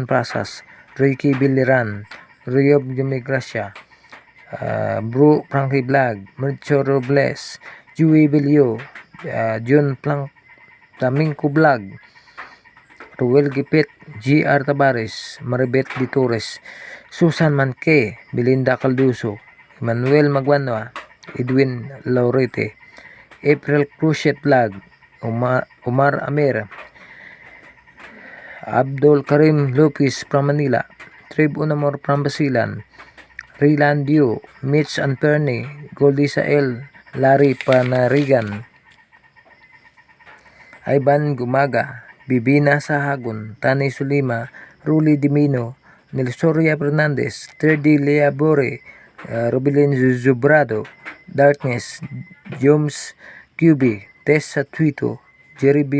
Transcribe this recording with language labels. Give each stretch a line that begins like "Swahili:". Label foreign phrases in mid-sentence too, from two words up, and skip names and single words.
English: Prasas, Ricky Biliran, Riob Jumigracia, Bro Frankie Vlog, Mercho Robles, Joey Belio, John Plank, Tamingko Vlog, Ruel Gipit, GR Tabares, Maribet Di Torres, Susan Manque, Belinda Calduso, Emmanuel Magwanwa, Edwin Laurete, April Cruchet Vlog, Omar Amir, Abdul Karim Lopez from Manila, Trib Unamor from Basilan, Rilan Dio, Mitch Anperni, Goldie Sael, Larry Panarigan, Ivan Gumaga, Bibina Sahagon, Tani Sulima, Ruli Dimino, Nelsoria Fernandez, Terdi Leabore, Rubilin Zubrado, Darkness, Joms QB, Tessa Tuito, Jerry B.